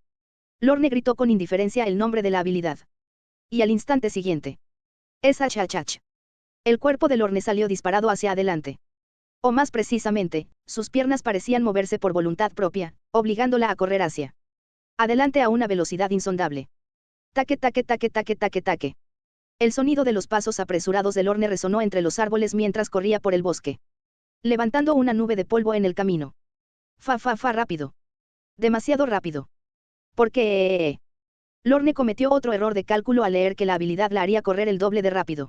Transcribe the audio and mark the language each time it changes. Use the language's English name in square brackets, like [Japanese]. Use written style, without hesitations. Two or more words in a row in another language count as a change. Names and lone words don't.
[Spanish] Lorne gritó con indiferencia el nombre de la habilidad. Y al instante siguiente. Es Achachach. El cuerpo de Lorne salió disparado hacia adelante. O más precisamente, sus piernas parecían moverse por voluntad propia, obligándola a correr hacia adelante a una velocidad insondable. Taque taque taque taque taque taque. El sonido de los pasos apresurados de Lorne resonó entre los árboles mientras corría por el bosque, levantando una nube de polvo en el camino. Fa rápido. Demasiado rápido. ¿Por qué? Lorne cometió otro error de cálculo al leer que la habilidad la haría correr el doble de rápido.